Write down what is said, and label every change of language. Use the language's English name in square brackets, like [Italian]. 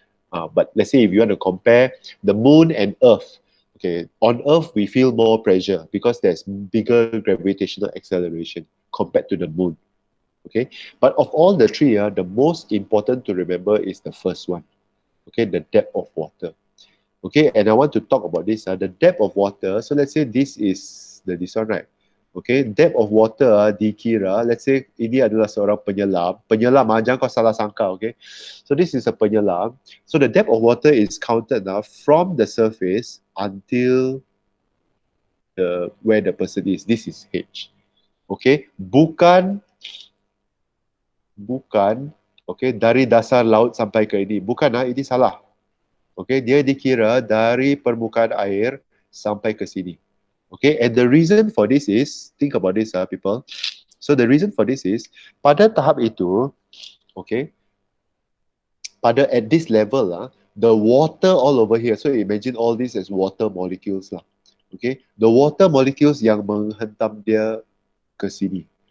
[English] But let's say if you want to compare the moon and Earth, okay, on Earth we feel more pressure because there's bigger gravitational acceleration compared to the moon. Okay, but of all the three, the most important to remember is the first one. Okay, the depth of water. Okay, and I want to talk about this. The depth of water. So let's say this is this one, right? Okay, depth of water [Malay] dikira, [English] let's say [Malay] ini adalah seorang penyelam. Penyelam, jangan kau salah sangka, okay? [English] So this is a penyelam. So the depth of water is counted from the surface until where the person is. This is H. [Malay] Okay, bukan, okay, dari dasar laut sampai ke ini. Bukan, ini salah. Okay, dia dikira dari permukaan air sampai ke sini. [English] Okay, and the reason for this is, think about this, people. So the reason for this is, [Malay] pada tahap itu, [English] okay, at this level, the water all over here, so imagine all this as water molecules lah. [Malay] Okay, [English] the water molecules [Malay] yang menghentam dia ke sini.